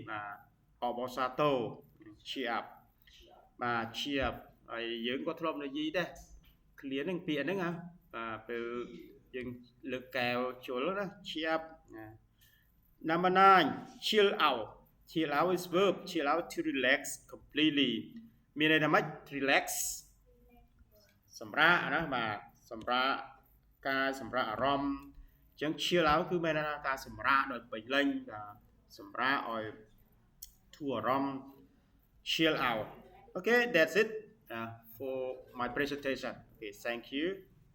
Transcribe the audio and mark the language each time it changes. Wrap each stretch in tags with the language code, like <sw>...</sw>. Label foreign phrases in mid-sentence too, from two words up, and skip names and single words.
<en>cheer up</en> <km>បាទ</km> <en>cheer up</en> <km>ហើយយើងក៏ធ្លាប់និយាយដែរឃ្លាហ្នឹងពាក្យហ្នឹងពេលយើង លើកកែវជុលណាឈាប់</km> <en>Number 9 chill out chill out is verb chill out to relax completely</en> <km>មានន័យថាម៉េច relax សម្រាកណាបាទសម្រាកការសម្រាកអារម្មណ៍អញ្ចឹង</km> <en>chill out</en> <km>គឺមានន័យថាការសម្រាកដោយពេញលេញសម្រាកឲ្យធូរអារម្មណ៍</km> <en>chill out okay that's it for my presentation okay thank you</en>